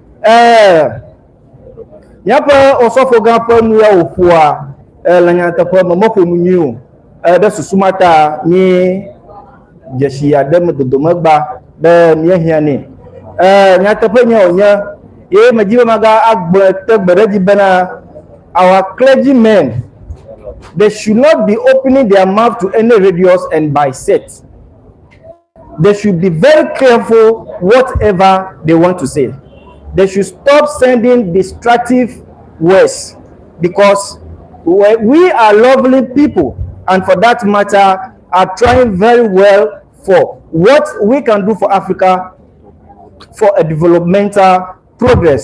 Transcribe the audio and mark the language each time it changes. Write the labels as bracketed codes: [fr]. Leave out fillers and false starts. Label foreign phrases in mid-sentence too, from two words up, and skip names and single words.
[ee] míaƒe osɔfo gã ƒe nu ya wòƒoa le nyateƒe me meƒo nu nyui o ɖe susumata mí dzesi aɖe me dodome gba be míehiãnɛ nyateƒe nye wònye ye medzi be maga agblɔ te gbe ɖe dzi bena [en] our clergymen, they should not be opening their mouth to any radios and by set. They should be very careful whatever they want to say. They should stop sending destructive words because we are lovely people and for that matter are trying very well for what we can do for Africa for a developmental progress.